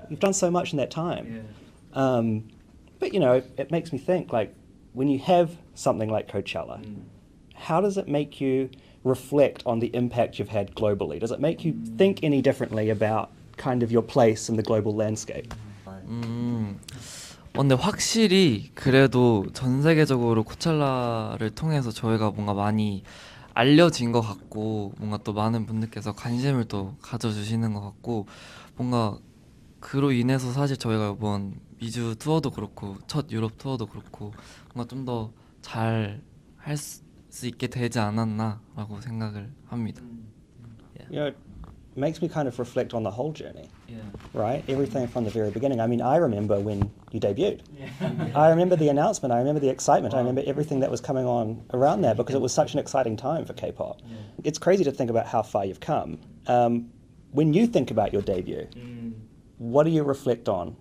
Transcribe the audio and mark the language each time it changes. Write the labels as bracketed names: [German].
[English] You've done so much in that time. Yeah. But, you know, it makes me think, like, when you have something like Coachella, how does it make you reflect on the impact you've had globally? Does it make you think any differently about kind of your place in the global landscape? [Korean] 근데 확실히 그래도 전 세계적으로 코첼라를 통해서 저희가 뭔가 많이 알려진 것 같고 뭔가 또 많은 분들께서 관심을 또 가져주시는 것 같고 뭔가 그로 인해서 사실 저희가 이번 미주 투어도 그렇고 첫 유럽 투어도 그렇고 뭔가 좀 더 잘 할 수 있게 되지 않았나라고 생각을 합니다. [English] You know, it makes me kind of reflect on the whole journey, Yeah. right? Everything from the very beginning. I mean, I remember when you debuted. I remember the announcement. I remember the excitement. I remember everything that was coming on around that because it was such an exciting time for K-pop. Yeah. It's crazy to think about how far you've come. When you think about your debut, what do you reflect on?